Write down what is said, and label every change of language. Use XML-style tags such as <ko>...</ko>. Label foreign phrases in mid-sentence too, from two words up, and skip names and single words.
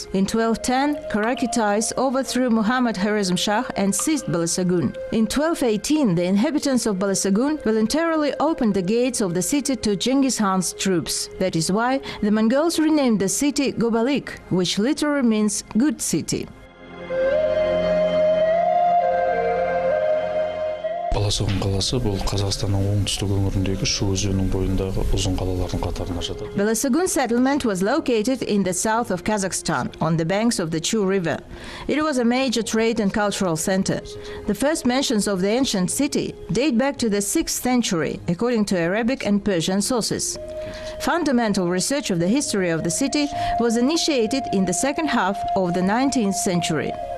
<en>In 1210, Karakitais overthrew Muhammad Khwarezm-Shah and seized Balasagun. In 1218, the inhabitants of Balasagun voluntarily opened the gates of the city to Genghis Khan's troops. That is why the Mongols renamed the city Gobalik, which literally means good city.</en> <kk>Баласагун қаласы бұл Қазақстанның оңтүстік өңіріндегі Шу өзенінің бойындағы ұзын қалалардың қатарына жатады.</kk> <en>Balasagun settlement was located in the south of Kazakhstan, on the banks of the Chu River. It was a major trade and cultural center. The first mentions of the ancient city date back to the 6th century, according to Arabic and Persian sources. Fundamental research of the history of the city was initiated in the second half of the 19th century.</en>